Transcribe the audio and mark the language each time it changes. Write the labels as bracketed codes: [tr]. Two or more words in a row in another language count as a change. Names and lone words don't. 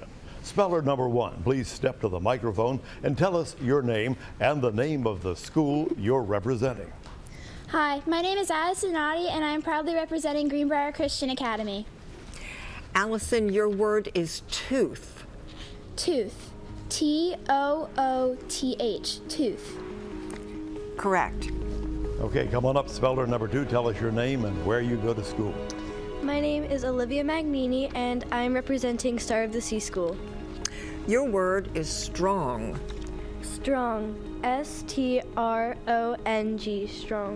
[en] Speller number one, please step to the microphone and tell us your name and the name of the school you're representing. Hi, my name is Addison Noddy, and I'm proudly representing Greenbrier Christian Academy. Allison, your word is tooth. Tooth. T-O-O-T-H. Tooth. Correct. Okay, come on up, speller number two. Tell us your name and where you go to school. My name is Olivia Magnini, and I'm representing Star of the Sea School. Your word is strong. Strong. S-T-R-O-N-G. Strong.